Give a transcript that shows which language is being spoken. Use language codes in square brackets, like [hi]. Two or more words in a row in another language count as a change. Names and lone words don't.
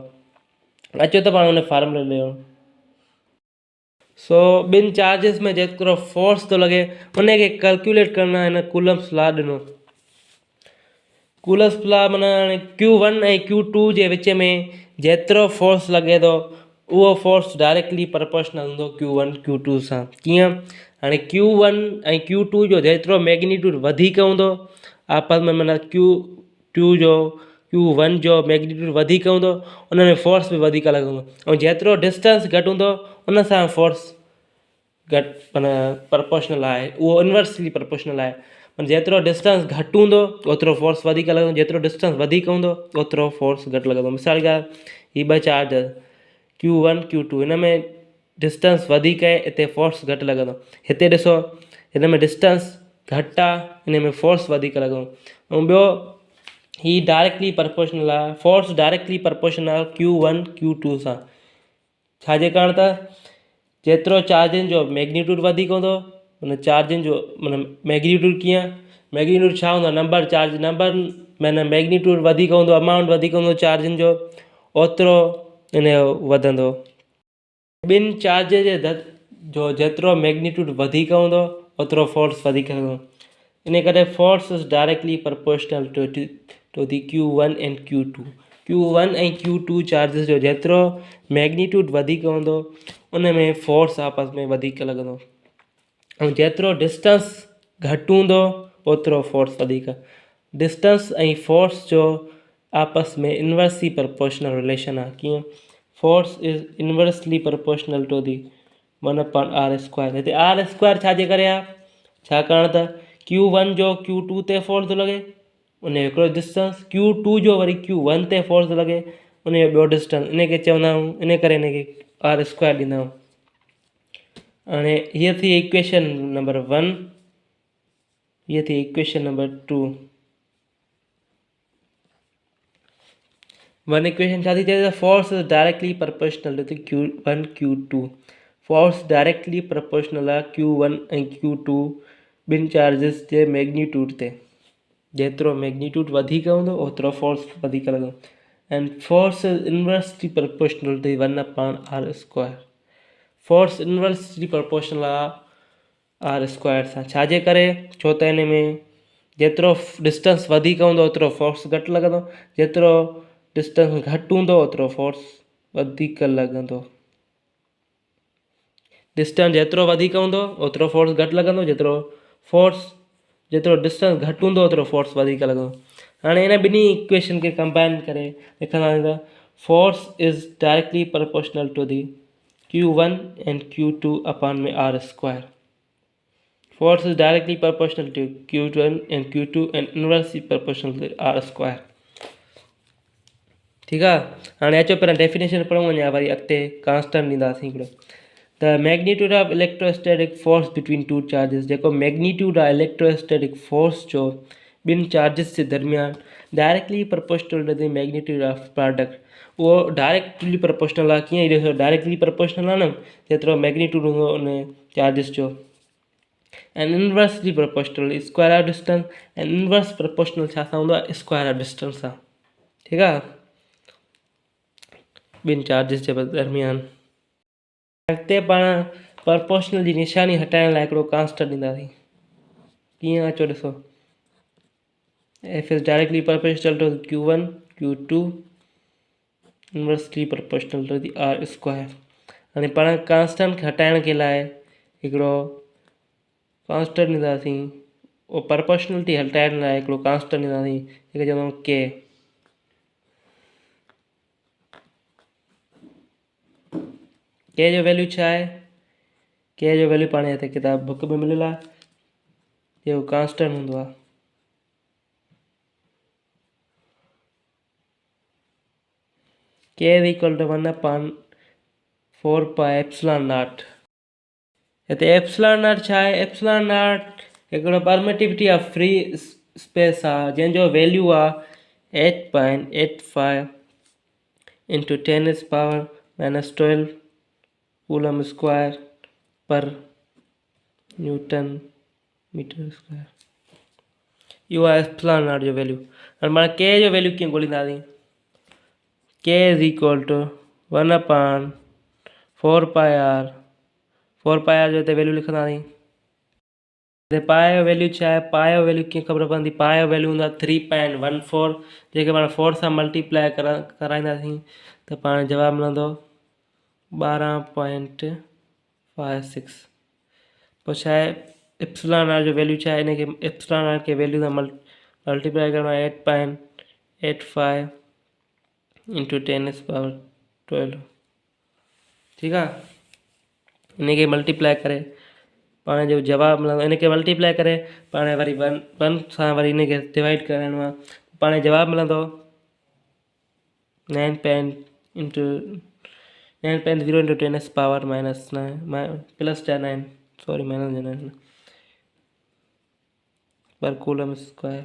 [sd] अचो त पाण हुन फार्मूलो ॾिनो। सो ॿिनि चार्जिस में जेतिरो फोर्स थो लॻे उनखे कैलकुलेट करण लाइ हिन कूलम्स लॉ ॾिनो। कूलम्स लॉ माना Q1 ऐं Q2 जे विच में जेतिरो फोर्स लॻे थो, उहो फोर्स [en] directly proportional [sd] हूंदो Q1 Q2 सां। कीअं? हाणे Q1 ऐं Q2 जो जेतिरो मैग्नीट्यूड वधीक हूंदो आपस में, माना Q2 जो Q1 जो मैग्नीट्यूड वधीक हूंदो, उन में फोर्स बि वधीक लॻंदो। ऐं जेतिरो डिस्टेंस घटि हूंदो उन सां फोर्स घटि, माना प्रोपोर्शनल आहे, उहो [en] inversely proportional [sd] आहे। माना जेतिरो डिस्टेंस घटि हूंदो ओतिरो फोर्स वधीक लॻंदो, जेतिरो डिस्टेंस वधीक हूंदो ओतिरो फोर्स घटि लॻंदो। मिसाल ॻाल्हि, हीअ ॿ चार्ज Q1 Q2, हिन में डिस्टेंस वधीक आहे, हिते फोर्स घटि लॻंदो। हिते ॾिसो, हिन में डिस्टेंस घटि आहे, हिन में फोर्स वधीक लॻंदो। ऐं ॿियो, ही [en] directly proportional [sd] आहे, [en] force directly proportional [sd] आहे Q1 Q2 सां। छाजे कारण? त जेतिरो चार्जिन जो मैग्नीट्यूड वधीक हूंदो, उन चार्जिन जो माना मैग्नीट्यूड कीअं? मैग्नीट्यूड छा हूंदो? [en] number charge, [sd] नंबर माना मैग्नीट्यूड वधीक हूंदो, अमाउंट वधीक हूंदो चार्जिन जो, ओतिरो इन जो वधंदो। ॿिनि चार्ज जो जेतिरो मैग्नीट्यूड वधीक हूंदो ओतिरो फोर्स वधीक हूंदो। इन करे [en] force is directly proportional to the Q1 and Q2. [sd] Q1 ऐं Q2 चार्जिस जो जेतिरो मैग्नीट्यूड वधीक हूंदो उन में फोर्स आपस में वधीक लॻंदो, ऐं जेतिरो डिस्टेंस घटि हूंदो ओतिरो फोर्स वधीक। डिस्टेंस ऐं फोर्स जो आपस में [en] inversely proportional relation [sd] आहे। कीअं? [en] force is inversely proportional to the 1/r². [sd] हिते r² छाजे करे आहे? छाकाणि त Q1 जो Q2 ते फोर्स थो लॻे, उन जो हिकिड़ो डिस्टेंस, Q2 जो वरी Q1 ते फोर्स थो लॻे, उन जो ॿियो डिस्टेंस, इनखे चवंदा आहियूं, इन करे इनखे r² ॾींदा आहियूं। हाणे हीअ थी [en] equation number 1. [sd] ये थी [en] equation number 2. one equation [sd] छा थी चए [en] force is directly proportional to Q1 Q2. force directly proportional [sd] आहे Q1 ऐं Q2 ॿिनि चार्जिस जे मैग्नीट्यूड ते। जेतिरो मैग्नीट्यूड वधीक हूंदो ओतिरो फोर्स वधीक लॻंदो। [en] and force is inversely proportional to 1/r². force inversely proportional [sd] आहे r² सां। छाजे करे? छो त हिन में जेतिरो डिस्टेंस वधीक हूंदो ओतिरो फोर्स घटि लॻंदो, जेतिरो डिस्टेंस घटि हूंदो ओतिरो फोर्स वधीक लॻंदो। डिस्टेंस जेतिरो वधीक हूंदो ओतिरो फोर्स घटि लॻंदो, जेतिरो डिस्टेंस घटि हूंदो ओतिरो फोर्स वधीक लॻंदो। हाणे हिन ॿिन्ही इक्वेशन खे कंबाइन करे लिखंदासीं त [en] force is directly proportional to the Q1 and Q2 upon [sd] में r²। [en] Force is directly proportional to Q1 and Q2 and inversely proportional to r²। [hi] ठीक है। [sd] हाणे अचो पहिरियों डेफिनेशन पढ़ूं, वञा वरी अॻिते कांस्टेंट ॾींदासीं हिकिड़ो। [en] the magnitude of electrostatic force between two charges. [sd] जेको मैग्नीट्यूड आहे [en] electrostatic force [sd] जो ॿिनि चार्जिस जे दरमियान [en] directly proportional to the magnitude of product. [sd] वो [en] directly proportional [sd] आहे। कीअं ॾिसो [en] directly proportional [sd] आहे न, जेतिरो मैग्नीट्यूड हूंदो उन चार्जिस जो। [en] and inversely proportional square of distance. [sd] एंड [en] inverse proportional [sd] छा सां हूंदो आहे? [en] square of distance सां। [sd] ठीकु आहे, ॿिनि चार्जिस जे दरमियान। अॻिते पाण प्रोपोर्शनल जी निशानी हटाइण लाइ हिकिड़ो कांस्टेंट ॾींदासीं। कीअं अचो ॾिसो, [en] F is directly proportional to Q1 Q2 inversely proportional to the r². [sd] हाणे पाण कांस्टेंट खे हटाइण जे लाइ हिकिड़ो कांस्टेंट ॾींदासीं। उहो प्रोपोर्शनलिटी हटाइण लाइ हिकिड़ो कांस्टेंट ॾींदासीं जेके चवंदा के। के जो वैल्यू छा आहे? के जो वैल्यू पाण हिते किताब बुक में मिलियल आहे, जेको कांस्टेंट हूंदो आहे। [en] K is equal to 1/4 pi epsilon naught. [sd] हिते [en] epsilon naught [sd] छा आहे? [en] epsilon naught [sd] हिकिड़ो [en] permittivity of free space [sd] आहे, जंहिंजो वैल्यू आहे 8.85 इंटू 10⁻⁻12 [en] coulomb square per newton meter square. [sd] इहो आहे [en] epsilon naught [sd] जो वैल्यू। हाणे मां के जो वैल्यू कीअं ॻोल्हींदासीं? [en] K is equal to 1/4 pi r. [sd] 4 पाए r जो हिते वैल्यू लिखंदासीं। हिते पाए जो वैल्यू छा आहे? पाए जो वैल्यू कीअं ख़बर पवंदी? पाए जो वैल्यू हूंदो आहे 3.14, जेके पाण 4 सां मल्टीप्लाई कराईंदासीं त पाण जवाबु मिलंदो 12.56। पोइ छा आहे [en] epsilon r [sd] जो वैल्यू छा आहे? हिनखे [en] epsilon r [sd] खे वैल्यू सां मल्टीप्लाई करणो आहे 8.85 इंटू 10⁻12। ठीकु आहे, इनखे मल्टीप्लाई करे पाण जो जवाबु मिलंदो। इनखे मल्टीप्लाई करे पाण वरी 1 सां वरी इनखे डिवाइड कराइणो आहे, पाण जवाबु मिलंदो 9.0 इंटू 10⁻9 [en] plus 9 sorry minus 9 per coulomb square.